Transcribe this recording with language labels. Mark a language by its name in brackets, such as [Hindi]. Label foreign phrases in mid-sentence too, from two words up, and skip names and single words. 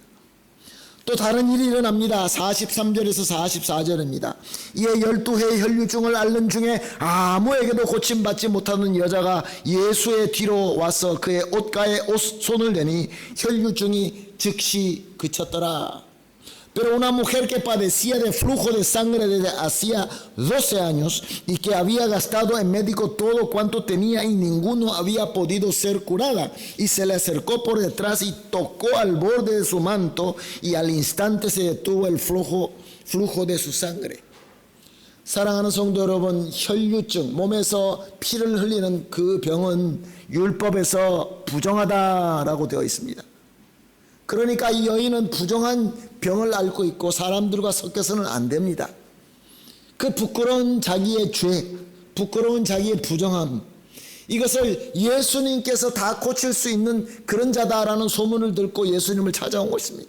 [Korean] 또 다른 일이 일어납니다. 43절에서 44절입니다. 이에 12해의 혈류증을 앓는 중에 아무에게도 고침받지 못하는 여자가 예수의 뒤로 와서 그의 옷가에 손을 대니 혈류증이 즉시 그쳤더라. [Spanish] Pero una mujer que padecía de flujo de sangre desde hacía 12 años y que había gastado en médico todo cuanto tenía y ninguno había podido ser curada, y se le acercó por detrás y tocó al borde de su manto y al instante se detuvo el flujo de su sangre. [Korean] 사랑하는 성도 여러분, 혈류증, 몸에서 피를 흘리는 그 병은 율법에서 부정하다라고 되어 있습니다. 그러니까 이 여인은 부정한 병을 앓고 있고 사람들과 섞여서는 안 됩니다. 그 부끄러운 자기의 죄, 부끄러운 자기의 부정함, 이것을 예수님께서 다 고칠 수 있는 그런 자다라는 소문을 듣고 예수님을 찾아온 것입니다.